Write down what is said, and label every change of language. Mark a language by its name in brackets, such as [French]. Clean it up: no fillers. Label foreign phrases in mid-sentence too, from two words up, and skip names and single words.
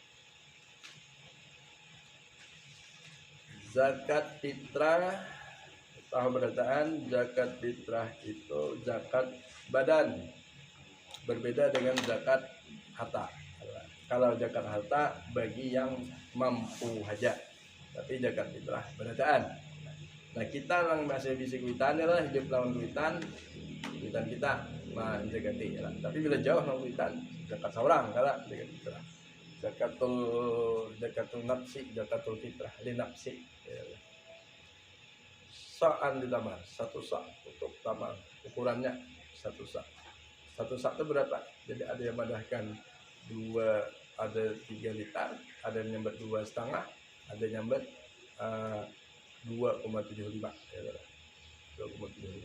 [Indonesian] Zakat fitrah, tahu berataan, zakat fitrah itu zakat badan, berbeda dengan zakat harta. Kalau zakat harta bagi yang mampu saja, tapi zakat fitrah berataan. [Banjar] Nah kita yang masih bisa kuitan ya lah, hidup lawan kuitan kita menjagati ya lah. [Indonesian] Tapi bila jauh lawan kuitan, zakat seorang kalau zakat fitrah. [Arabic] Zakatul nafsi, zakatul fitrah, li nafsi. [Indonesian] Ya. Sa'an ditamar, 1 sa' untuk tamar, ukurannya 1 sa'. 1 sa' itu berapa? [Banjar] Jadi ada yang madahkan 2, ada 3 liter, ada yang nyambat 2,5, ada yang nyambat 2,75. [Indonesian] Ya, 2,75.